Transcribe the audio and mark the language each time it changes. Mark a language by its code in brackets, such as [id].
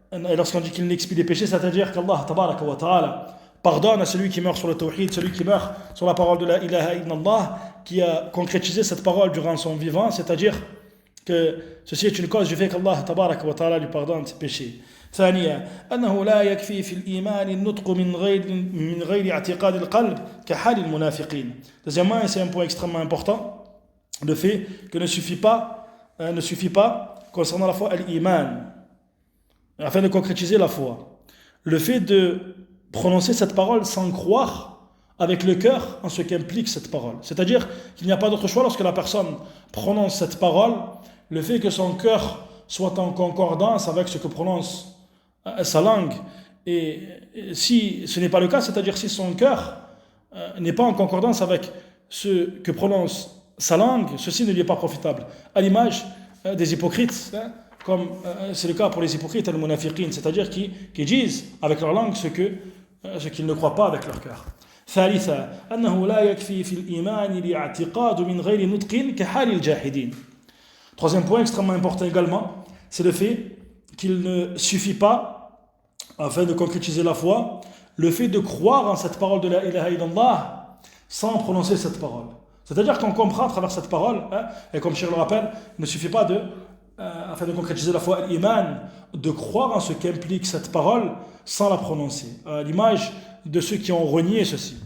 [fr] Et lorsqu'on dit qu'il expie les péchés, c'est-à-dire qu'Allah tabaraka wa ta'ala pardonne à celui qui meurt sur le tawhid, celui qui meurt sur la parole de la ilaha illallah, qui a concrétisé cette parole durant son vivant, c'est-à-dire que ceci est une cause du fait qu'Allah tabaraka wa ta'ala lui pardonne ses péchés. [ar] ثانيا أنه لا يكفي في الإيمان النطق من غير اعتقاد القلب كحال المنافقين. [fr] Deuxièmement, et c'est un point extrêmement important, le fait que ne suffit pas concernant la foi al-iman, afin de concrétiser la foi, le fait de prononcer cette parole sans croire avec le cœur en ce qu'implique cette parole. C'est-à-dire qu'il n'y a pas d'autre choix lorsque la personne prononce cette parole, le fait que son cœur soit en concordance avec ce que prononce sa langue. Et si ce n'est pas le cas, c'est-à-dire si son cœur n'est pas en concordance avec ce que prononce sa langue, ceci ne lui est pas profitable. À l'image des hypocrites, comme c'est le cas pour les hypocrites al-munafiqin, c'est-à-dire qui disent avec leur langue ce qu'ils ne croient pas avec leur cœur. [ar] ثالثا أنه لا يكفي في الإيمان الاعتقاد من غير نطق كحال الجاحدين. [fr] Troisième point extrêmement important également, c'est le fait qu'il ne suffit pas, afin de concrétiser la foi, le fait de croire en cette parole de la ilaha illallah sans prononcer cette parole. C'est-à-dire qu'on comprend à travers cette parole, et comme Cheikh le rappelle, il ne suffit pas afin de concrétiser la foi al-iman, de croire en ce qu'implique cette parole sans la prononcer, à l'image de ceux qui ont renié ceci.